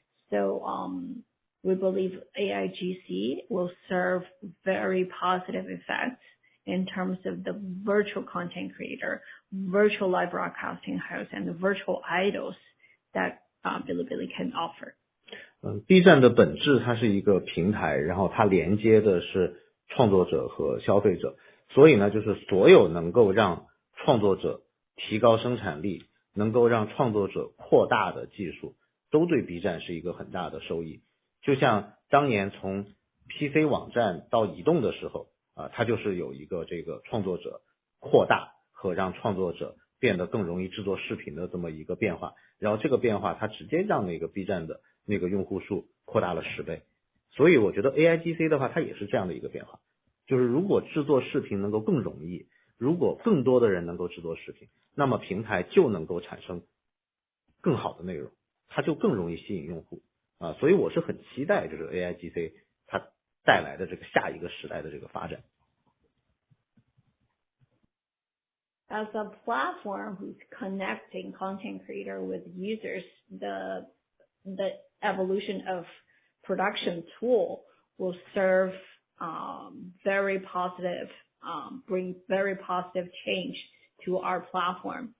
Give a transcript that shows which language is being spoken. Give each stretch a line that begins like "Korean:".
English: So we believe AIGC will serve very positive effects in terms of the virtual content creator, virtual live broadcasting host, and the virtual idols that Bilibili can offer.
Chinese: B 站的本质它是一个平台，然后它连接的是创作者和消费者，所以呢，就是所有能够让创作者提高生产力，能够让创作者扩大的技术，都对 B 站是一个很大的收益。就像当年从 PC 网站到移动的时候它就是有一个这个创作者扩大和让创作者变得更容易制作视频的这么一个变化，然后这个变化它直接让那个 B 站的那个用户数扩大了10倍。所以我觉得 AIGC 的话它也是这样的一个变化，就是如果制作视频能够更容易，如果更多的人能够制作视频，那么平台就能够产生更好的内容，它就更容易吸引用户所以我是很期待就是 AIGC 它带来的这个下一个时代的这个发展。
English: As a platform who's connecting content creator with users, the evolution of production tool will serve very positive, bring very positive change to our platform.